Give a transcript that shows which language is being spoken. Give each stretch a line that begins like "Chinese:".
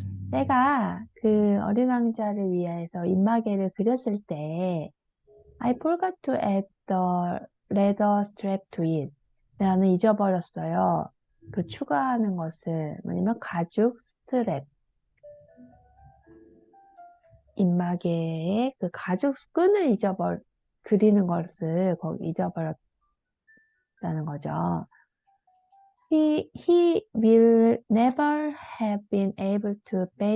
Korean: 내가 그 어린 왕자를 위해서 입마개를 그렸을 때
English: I forgot to add the leather strap to it.
Korean: 나는 잊어버렸어요. 그 추가하는 것을 뭐냐면 가죽 스트랩 입마개에 그 가죽 끈을 그리는 것을 거기 잊어버렸다는 거죠.
English: He will never have been able to